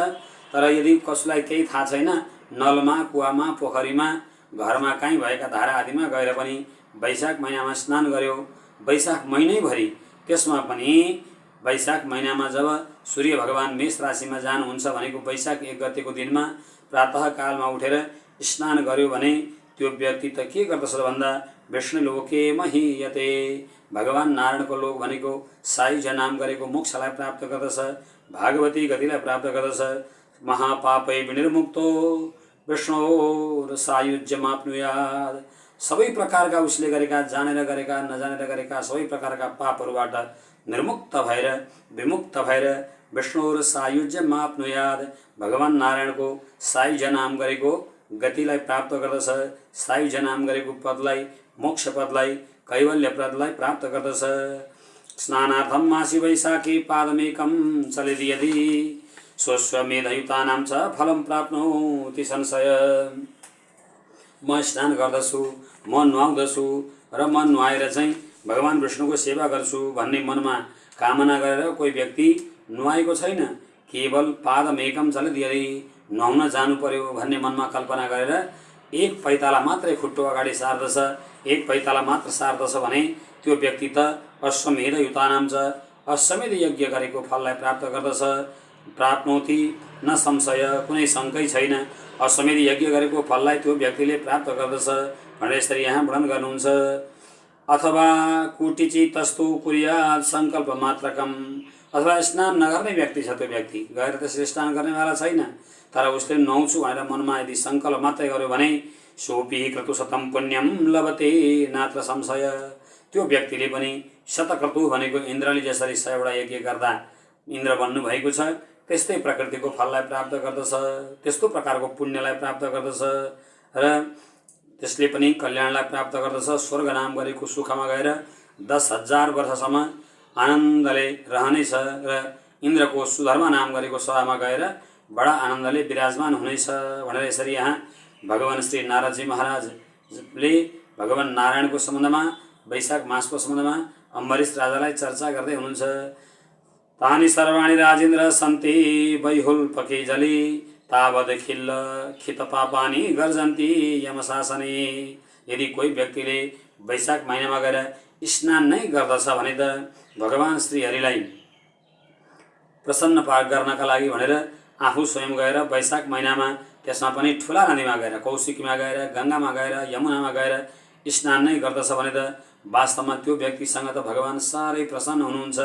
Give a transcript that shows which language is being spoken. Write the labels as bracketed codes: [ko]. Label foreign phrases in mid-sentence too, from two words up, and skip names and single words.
[ne] तर यदि कसैलाई केही थाहा छैन, नलमा, कुवामा, पोखरीमा, घरमा कहीँ भएका धारा आदिमा गएर पनि वैशाख महिनामा स्नान गर्यो, वैशाख महिनैभरि, त्यसमा पनि वैशाख महिनामा जब सूर्य भगवान मेष राशिमा जानुहुन्छ भनेको वैशाख 1 गतेको दिनमा प्रातः कालमा उठेर स्नान गर्यो भने त्यो व्यक्ति त के गर्दछ भन्दा [sa] विष्णु लोके महीयते। [ne] भगवान नारायणको लोक भनेको साई जनाम गरेको मोक्षलाई प्राप्त गर्दछ, भागवती गतिलाई प्राप्त गर्दछ। [sa] महापापै विनिर्मुक्तो विष्णु सायुज्यमाप्नुयात्। [ne] सबै प्रकारका उसले गरेका, जानेर गरेका, नजानेर गरेका सबै प्रकारका पापहरूबाट निर्मुक्त भएर, विमुक्त भएर [sa] विष्णु सायुज्यमाप्नुयात्, [ne] भगवान नारायणको साई जनाम गरेको गतिलाई प्राप्त गर्दछ, साई जनाम गरेको पदलाई, मोक्ष पदलाई, कैवल्य पदलाई प्राप्त गर्दछ। [sa] स्नानार्थम मासी वैशाखी पादमेकम चलेदि यदि स्वस्वमेधयुतानां च फलं प्राप्नोति संशय। [ne] म स्नान गर्दछु, म नुहाउँदछु र म नुहाएर चाहिँ भगवान विष्णुको सेवा गर्छु भन्ने मनमा कामना गरेर कोही व्यक्ति नुहाएको छैन, केवल [sa] पादमेकम चलेदि यदि [ne] नुहाउन जानु पर्यो भन्ने मनमा कल्पना गरेर एक पैताला मात्रै खुट्टो अगाडि सार्दछ, एक पैताला मात्र सार्दछ भने त्यो व्यक्ति त [sa] अश्वमेध युतानाम च, [ne] अश्वमेध यज्ञ गरेको फललाई प्राप्त गर्दछ। [sa] प्राप्नोति न संशय, [ne] कुनै शङ्कै छैन। अश्वमेध यज्ञ गरेको फललाई त्यो व्यक्तिले प्राप्त गर्दछ भनेर यसरी यहाँ वर्णन गर्नुहुन्छ। [sa] अथवा कुटिची तस्तु कुर्यात् सङ्कल्प मात्रकम, [ne] अथवा स्नान नगर्ने व्यक्ति छ, त्यो व्यक्ति गएर त्यसरी स्नान गर्नेवाला छैन, तर उसले नुहाउँछु भनेर मनमा यदि सङ्कल्प मात्रै गर्यो भने [sa] सोपी क्रतुशतं पुण्यम लभते नात्र संशय, [ne] त्यो व्यक्तिले पनि शतक्रतु भनेको इन्द्रले जसरी 100वटा यज्ञ गर्दा इन्द्र बन्नुभएको छ त्यस्तै प्रकृतिको फललाई प्राप्त गर्दछ, त्यस्तो प्रकारको पुण्यलाई प्राप्त गर्दछ र त्यसले पनि कल्याणलाई प्राप्त गर्दछ। स्वर्ग नाम गरेको सुखमा गएर 10,000 वर्षसम्म आनन्दले रहनेछ र इन्द्रको सुधर्मा नाम गरेको सभामा गएर बडा आनन्दले विराजमान हुनेछ भनेर यसरी यहाँ भगवान श्री नारदजी महाराजले भगवान नारायणको सम्बन्धमा, वैशाख मासको सम्बन्धमा अम्बरीश राजालाई चर्चा गर्दै हुनुहुन्छ। [sa] तानि सर्वाणि राजेन्द्र सन्ति वैहुल्पके जले तावद खिल्ल खित पापानि गर्जन्ति यमशासने, [ne] यदि कोही व्यक्तिले वैशाख महिनामा गएर स्नान नै गर्दछ भने त भगवान श्रीहरिलाई प्रसन्न गर्नका लागि भनेर आफू स्वयं गएर वैशाख महिनामा त्यसमा पनि ठुला नदीमा गएर, कौशिकीमा गएर, गङ्गामा गएर, यमुनामा गएर स्नान नै गर्दछ भने त वास्तवमा त्यो व्यक्तिसँग त भगवान साह्रै प्रसन्न हुनुहुन्छ।